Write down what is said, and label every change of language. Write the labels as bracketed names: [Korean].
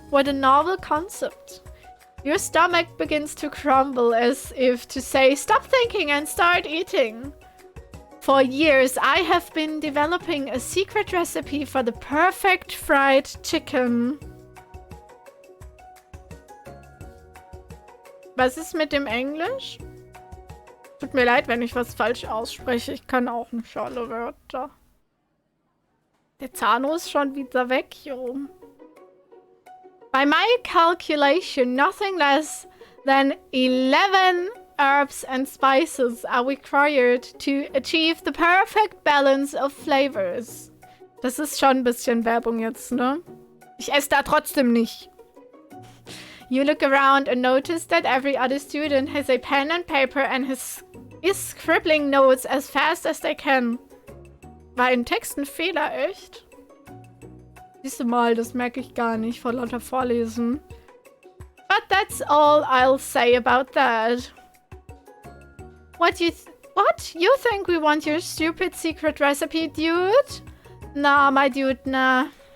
[English] What a novel concept. Your stomach begins to crumble as if to say, stop thinking and start eating. For years, I have been developing a secret recipe for the perfect fried chicken. [German] Was ist mit dem Englisch? Tut mir leid, wenn ich was falsch ausspreche. Ich kann auch nicht alle Wörter. Der Zano ist schon wieder weg, jo. [English] By my calculation, nothing less than 11 herbs and spices are required to achieve the perfect balance of flavors. [German] Das ist schon ein bisschen Werbung jetzt, ne? Ich esse da trotzdem nicht. [English] You look around and notice that every other student has a pen and paper and is scribbling notes as fast as they can. [German] War im Text ein Fehler, echt? Siehst du mal, das merke ich gar nicht vor lauter Vorlesen. [English] But that's all I'll say about that. What? You think we want your stupid secret recipe, dude? Nah, my dude, nah.